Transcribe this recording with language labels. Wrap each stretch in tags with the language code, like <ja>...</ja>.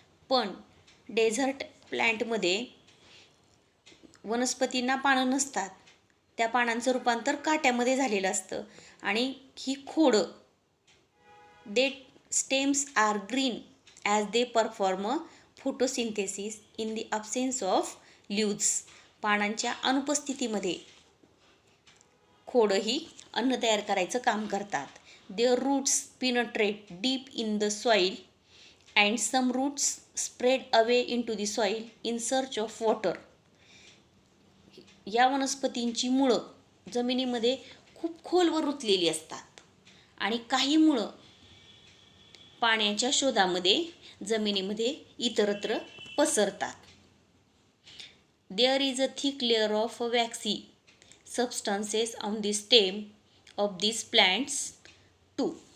<mr>पण डेझर्ट प्लांटमध्ये वनस्पतींना पानं नसतात, त्या पानांचं रूपांतर काट्यामध्ये झालेलं असतं आणि ही खोडं,</mr> <en>They stems are green as they perform photosynthesis in the absence of leaves.</en> <mr>पानांच्या अनुपस्थितीमध्ये खोडं ही अन्न तयार करायचं काम करतात.</mr> <en>Their roots penetrate deep in the soil and some roots spread away into the soil in search of water.</en> <mr>या वनस्पतींची मुळं जमिनीमध्ये खूप खोलवर रुतलेली असतात आणि काही मुळं पाण्याच्या शोधामध्ये जमिनीमध्ये इतरत्र पसरतात.</mr> <en>There is a thick layer of waxy substances on the stem of this plants too.</en>